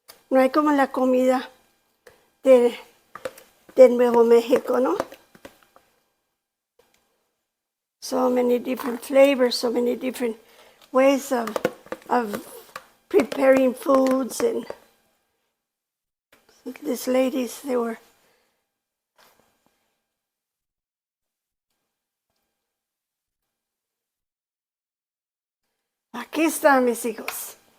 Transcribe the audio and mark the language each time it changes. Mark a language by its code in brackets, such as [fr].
[es] No hay como la comida de Nuevo México, ¿no? [en] So many different flavors, so many different ways of preparing foods. And these ladies, they were [es] aquí están mis hijos.